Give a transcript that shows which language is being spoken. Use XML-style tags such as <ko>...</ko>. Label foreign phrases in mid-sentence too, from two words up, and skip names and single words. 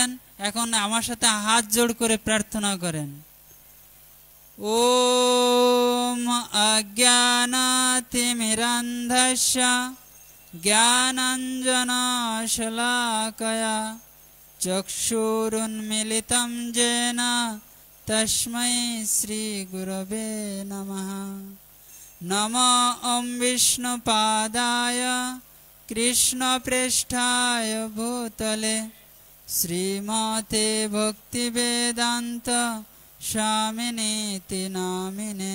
<bn>এখন আমার সাথে হাত জোড় করে প্রার্থনা করেন।</bn> <sa>ওম অজ্ঞানাতিমিরান্ধস্য জ্ঞানাঞ্জনশলাকয়া চক্ষুরুন্মিলিतं येन তস্मै শ্রীগুরবে নমঃ। নমো ॐ विष्णुपादाय कृष्णप्रेष्ठाय भूतले श्रीमते भक्तिवेदान्त स्वामिनीति नामिने।</sa>